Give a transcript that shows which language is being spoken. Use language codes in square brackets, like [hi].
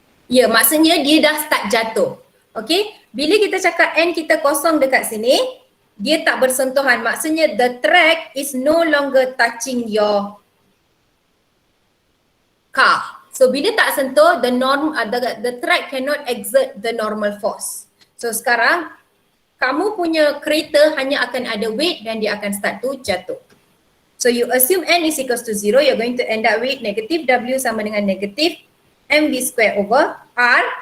[ms] Ya, maksudnya dia dah start jatuh. Okay, bila kita cakap N kita kosong dekat sini, dia tak bersentuhan. [en] Maksudnya the track is no longer touching your car. So [ms] bila tak sentuh, [en] the track cannot exert the normal force. [ms] So sekarang kamu punya kereta hanya akan ada weight dan dia akan [en] start to [ms] jatuh. [en] So you assume N is equals to 0, you're going to end up with negative W [ms] sama dengan [en] negative mv square over R.